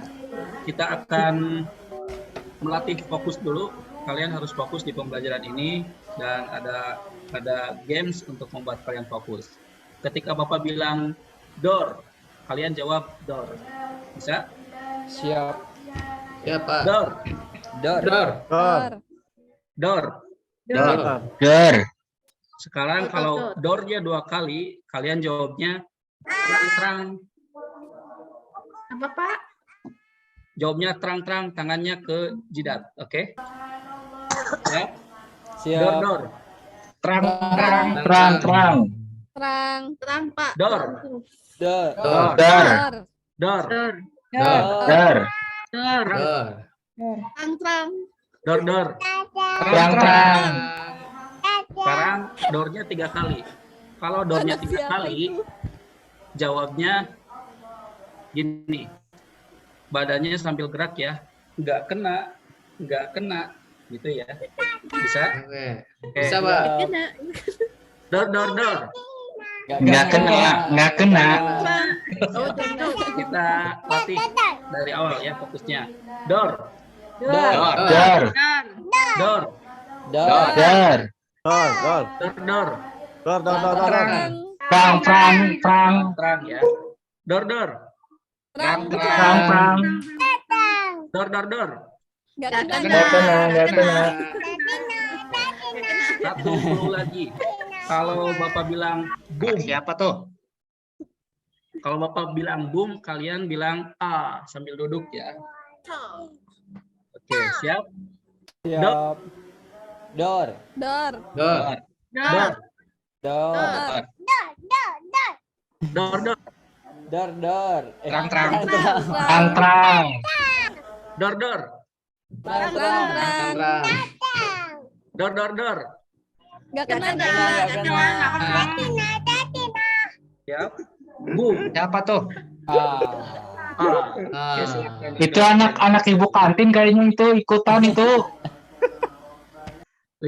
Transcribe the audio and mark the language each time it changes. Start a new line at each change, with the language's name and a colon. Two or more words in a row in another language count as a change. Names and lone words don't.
Indonesian: Kita akan melatih fokus dulu. Kalian harus fokus di pembelajaran ini dan ada games untuk membuat kalian fokus. Ketika Bapak bilang door, kalian jawab door. Bisa? Siap. Ya, Pak. Door, Dor. Dor. door. Ger. Sekarang kalau door-nya 2 kali, kalian jawabnya terang-terang. Apa, Pak? Jawabnya terang-terang, tangannya ke jidat, oke? Ya. Siap. Door, door. Terang. Terang, Pak. Door. Dor. Door. Dor. Door. Ger. Terang. Door, door. Terang. Sekarang door-nya 3 kali. Kalau door-nya 3 Siapa kali, itu? jawabnya gini. Badannya sambil gerak ya. Nggak kena. Gitu ya. Bisa? Oke. Oke. Bisa, Pak. Kena. Door, door, door. Nggak kena. Oh, door. Kita latih dari awal ya fokusnya. Door. Ger. Door. Dor. Ger. Door, door. Terang. Terang ya. Door, door. Terang. Door, door, door. Nggak Nggak kena. Satu dulu lagi. Kalau Bapak bilang boom. Siapa tuh? Kalau Bapak bilang boom, kalian bilang sambil duduk ya. siap? Siap. Dor. Dor. Dor. Dor. Dor. Dor. Dor. Dor. Dor. Terang-terang. Terang. Terang-terang. Dor. Dor. Terang. Terang. Dor. Dor. Dor. Gak kena, Gak kena. Siap? Bu. Siapa tuh? Oke, silakan. Itu anak-anak ibu kantin kayaknya itu ikutan itu. Mau